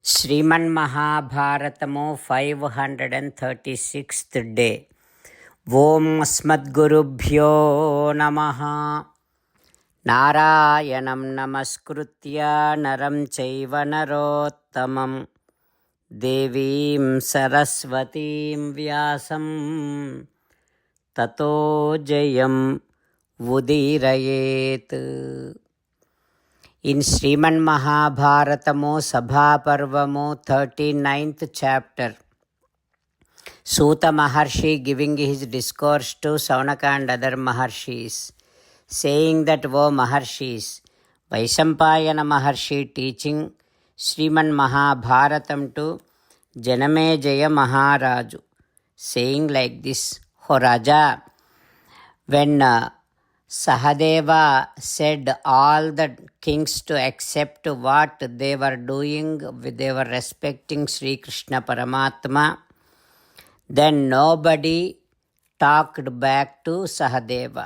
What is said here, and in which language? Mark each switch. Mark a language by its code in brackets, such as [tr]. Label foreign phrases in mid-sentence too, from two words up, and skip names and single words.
[te] శ్రీమన్మహాభారతము 536th డే. [sa] ఓం అస్మద్గురుభ్యో నమః. నారాయణం నమస్కృత్య నరం చైవ నరోత్తమం దేవీం సరస్వతీం వ్యాసం తతో జయం ఉదీరయేత్. [en] In Sriman Mahabharatamu Sabhaparvamu 39th chapter, Suta Maharshi giving his discourse to Saunaka and other Maharshis, saying that, O Maharshis, Vaishampayana Maharshi teaching Sriman Mahabharatam to Janamejaya Maharaju, saying like this, O Raja, when Sahadeva said all the kings to accept what they were doing, they were respecting Sri Krishna Paramatma, then nobody talked back to Sahadeva.